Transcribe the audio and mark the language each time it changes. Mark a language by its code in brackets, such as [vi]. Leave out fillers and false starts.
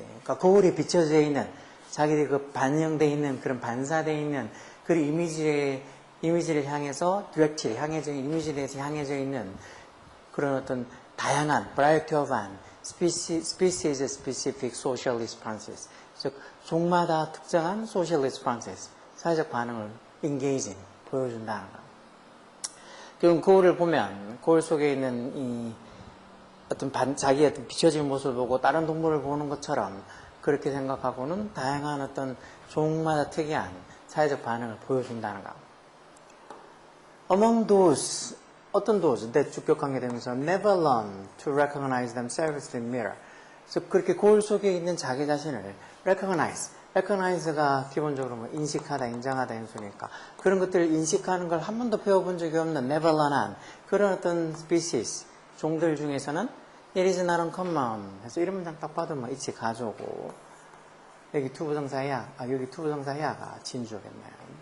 [ko] 그러니까 거울에 비춰져 있는 자기들이 그 반영되어 있는 그런 반사되어 있는 그 이미지를 향해서 [en] directed [ko] 향해져 있는 이미지에 대해서 향해져 있는 그런 어떤 다양한 [en] variety of species specific social responses [ko] 즉 종마다 특정한 [en] social responses [ko] 사회적 반응을 [en] engaging [ko] 보여준다는 거. 그럼 거울을 보면 거울 속에 있는 이 어떤 자기의 어떤 비춰진 모습을 보고 다른 동물을 보는 것처럼 그렇게 생각하고는 다양한 어떤 종마다 특이한 사회적 반응을 보여준다는 거. [en] Among those [ko] 어떤 [en] those that [ko] 주격 관계되면서 [en] never learn to recognize themselves in mirror. [ko] 그래서 그렇게 거울 속에 있는 자기 자신을 recognize가 기본적으로 뭐 인식하다, 인정하다 이런 소리니까 그런 것들을 인식하는 걸 한 번도 배워본 적이 없는 [en] never learn [ko] 한 그런 어떤 species 종들 중에서는 [en] it is not uncommon [ko] 해서 이런 문장 딱 봐도 뭐 이치 가져오고 여기 투부정사야 여기 투부정사야가 진주겠네.